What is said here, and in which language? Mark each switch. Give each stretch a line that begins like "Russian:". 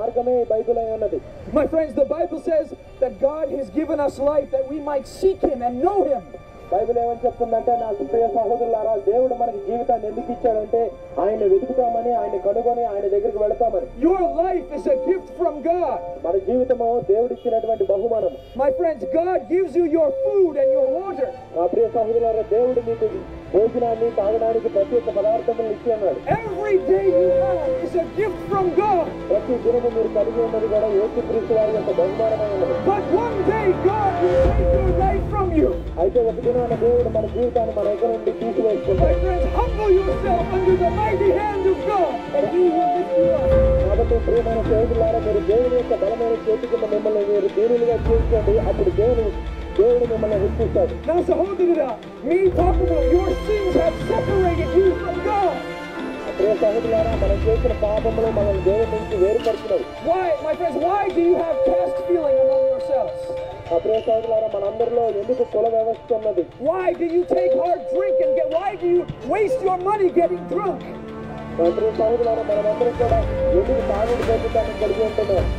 English: My friends, the Bible says that God has given us life that we might seek Him and know Him.
Telugu: Bible ఏమని చెప్తుందంటే నా ప్రియ సహోదరులారా దేవుడు మనకి జీవితాన్ని ఎందుకు ఇచ్చాడంటే ఆయన వెతుకుతామని ఆయన కనుగొని ఆయన దగ్గరికి వెళ్తామని.
English: Your life is a gift from God.
Telugu: మన జీవితము దేవుడు ఇచ్చినటువంటి బహుమానం.
English: My friends, God gives you your food and your water.
Telugu: నా ప్రియ సహోదరులారా దేవుడు మీకు భోజనాన్ని తాగడానికి ప్రత్యేక పదార్థములను ఇచ్చి ఉన్నాడు.
English: Every day you have is a gift from God.
Telugu: ప్రతి దినము మీరు కలిగి ఉన్నది కూడా యేసుక్రీస్తు వారి యొక్క బహుమానమై ఉన్నది.
English: But one day God will take your life from you.
Telugu: అయితే ఒక దినాన దేవుడు మన జీవితాన్ని మన దగ్గర నుండి తీసివేస్తాడు.
English: My friends, humble yourself under the mighty hand of God and He will lift you up.
Telugu: కాబట్టి ప్రియమైన సహోదరులారా మీరు దేవుని యొక్క బలమైన చేతి కింద మిమ్మల్ని మీరు దీనులుగా జీవించండి. అప్పుడు దేవుడు మిమ్మల్ని హెచ్చిస్తాడు. నా సహోదరుడా మీ పాపము
English: your sins have separated you from God.
Telugu: ప్రియ సహోదరులారా మనం చేసిన పాపములు మనల్ని దేవుని నుంచి వేరుపరుచున్నాయి.
English: Why, my friends, why do you have caste feeling among yourselves?
Telugu: ప్రియ సహోదరులారా మనందరిలో ఎందుకు కుల వ్యవస్థ ఉన్నది?
English: Why do you take hard drink and why do you waste your money getting drunk?
Telugu: ప్రియ సహోదరులారా మనమందరం కూడా ఎందుకు తాగుడు జీవితాన్ని కలిగి ఉంటున్నాం?